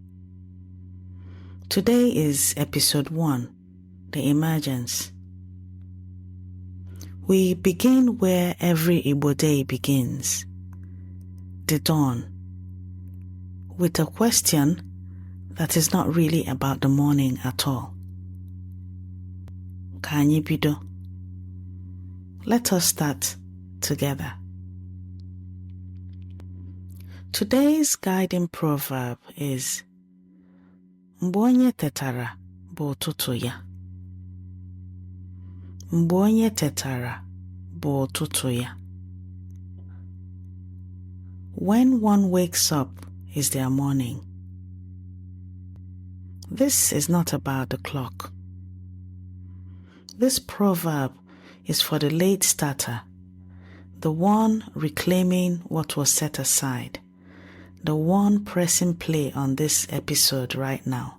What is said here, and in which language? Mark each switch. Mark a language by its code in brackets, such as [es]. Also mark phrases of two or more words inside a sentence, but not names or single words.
[en] Today is episode 1, The Emergence. We begin where every Igbo day begins, the dawn, with a question that is not really about the morning at all. [ig] Ka anyị bido. [en] Let us start together. Today's guiding proverb is [ig] Mgbe onye tetara bụ ụtụtụ ya. Mgbe onye tetara bụ ụtụtụ ya. [en] When one wakes up is their morning. This is not about the clock. This proverb is for the late starter, the one reclaiming what was set aside, the one pressing play on this episode right now.